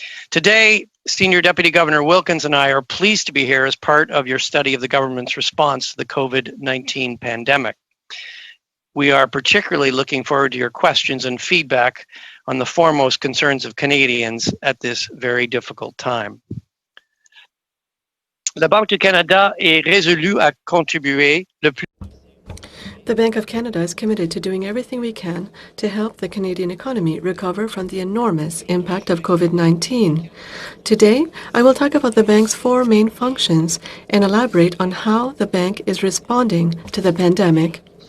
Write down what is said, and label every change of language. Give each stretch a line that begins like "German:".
English: Today, Senior Deputy Governor Wilkins and I are pleased to be here as part of your study of the government's response to the COVID-19 pandemic. We are particularly looking forward to your questions and feedback on the foremost concerns of Canadians at this very difficult time.
French: La Banque du Canada est résolue à contribuer le plus.
English: The Bank of Canada is committed to doing everything we can to help the Canadian economy recover from the enormous impact of COVID-19. Today, I will talk about the bank's four main functions and elaborate on how the bank is responding to the pandemic.